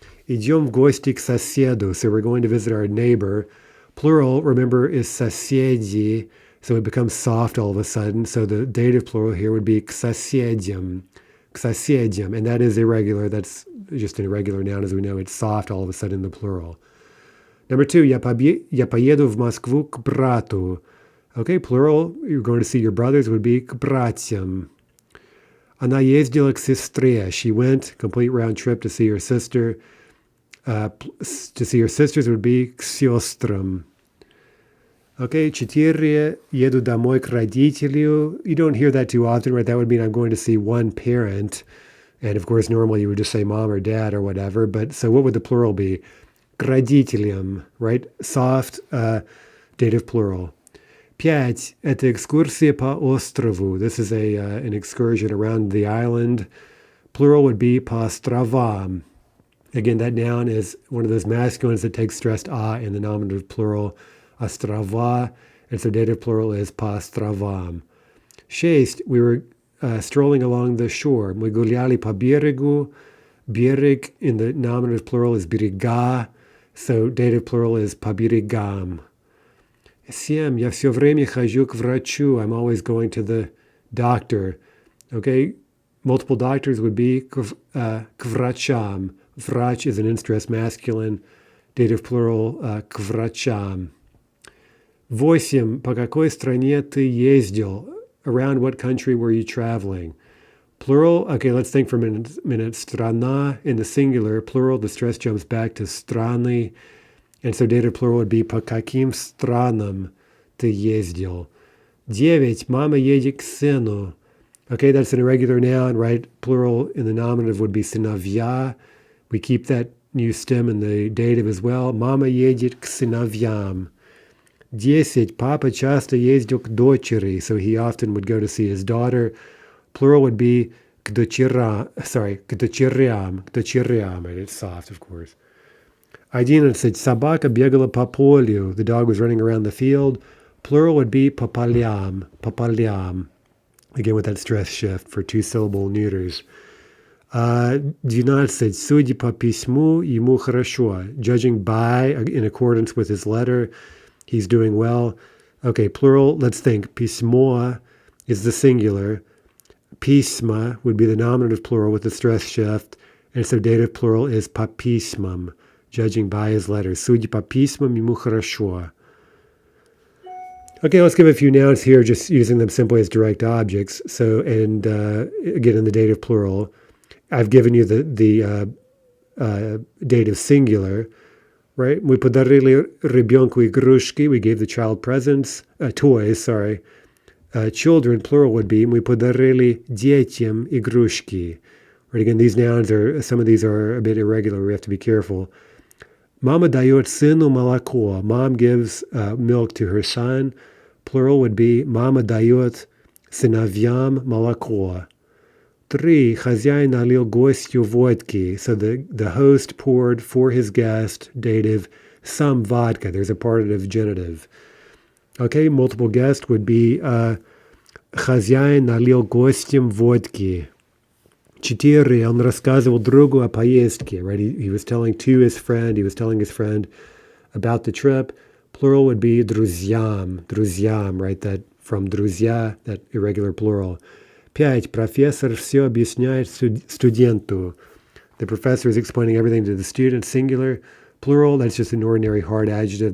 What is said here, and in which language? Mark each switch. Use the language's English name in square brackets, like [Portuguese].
[Russian] Idem v gosti k sosedu, [English] so we're going to visit our neighbor. Plural, remember, is sosedzi, so it becomes soft all of a sudden. So the dative plural here would be [Russian] k sosediam, [English] and that is irregular. That's just an irregular noun, as we know. It's soft all of a sudden in the plural. Number 2, [Russian] я поеду в Москву к брату. [English] Okay, plural, you're going to see your brothers would be [Russian] к братьям. Она ездила к сестре. [English] She went, complete round trip, to see her sister. To see her sisters would be [Russian] к сестрам. [English] Okay, 4, [Russian] еду домой к родителю. [English] You don't hear that too often, right? That would mean I'm going to see one parent. And of course, normally you would just say mom or dad or whatever. But so what would the plural be? [Russian] К родителям, right? [English] Soft dative plural. [Russian] 5, это экскурсия по острову. [English] This is an excursion around the island. Plural would be [Russian] по островам. [English] Again, that noun is one of those masculines that takes stressed a in the nominative plural. Ostrava, and so dative plural is [Russian] по островам. [English] 6, we were strolling along the shore. [Russian] Мы гуляли по берегу. [English] Берег in the nominative plural is берега, so dative plural is [Russian] по берегам. 7, я все время хожу к врачу. [English] I'm always going to the doctor. Okay, multiple doctors would be [Russian] к врачам. [English] Vrach is an in-stress masculine. Dative plural [Russian] к врачам. 8. По какой стране ты ездил? [English] Around what country were you traveling? Plural, okay, let's think for a minute. Страна in the singular, plural, the stress jumps back to страны. And so dative plural would be [Russian] по каким странам ты ездил? 9. Мама едет к сыну. [English] Okay, that's an irregular noun, right? Plural in the nominative would be сыновья. We keep that new stem in the dative as well. [Russian] Мама едет к сыновьям. 10. Папа часто ездил к дочери. [English] So he often would go to see his daughter. Plural would be [Russian] к дочерям. К дочерям. [English] Right? It's soft, of course. 11. [Russian] Собака бегала по полю. [English] The dog was running around the field. Plural would be [Russian] по полям. По полям. [English] Again with that stress shift for two-syllable neuters. 12. [Russian] Судя по письму, ему хорошо. [English] Judging by, in accordance with his letter, he's doing well. Okay, plural, let's think. Письмо is the singular. Письма would be the nominative plural with the stress shift. And so dative plural is [Russian] по письмам, [English] judging by his letters. [Russian] Судя по письмам, ему хорошо. [English] Okay, let's give a few nouns here, just using them simply as direct objects. So, and again, in the dative plural, I've given you the dative singular, right? [Russian] Мы подарили ребенку игрушки. [English] We gave the child presents, toys, sorry. Children, plural would be [Russian] мы подарили детям игрушки. [English] Right, again, these nouns some of these are a bit irregular. We have to be careful. [Russian] Mama дает сыну молоко. [English] Mom gives milk to her son. Plural would be [Russian] мама дает сыновьям молоко. 3. Хозяин налил гостю водки. [English] So the host poured for his guest, dative, some vodka. There's a partitive genitive. Okay, multiple guest would be [Russian] хозяин налил гостям водки. 4. Он рассказывал другу о поездке. [English] Right, he was telling his friend about the trip. Plural would be друзьям, right, that from друзья, that irregular plural. 5. [Russian] Профессор все объясняет студенту. [English] The professor is explaining everything to the student, singular. Plural, that's just an ordinary hard adjective.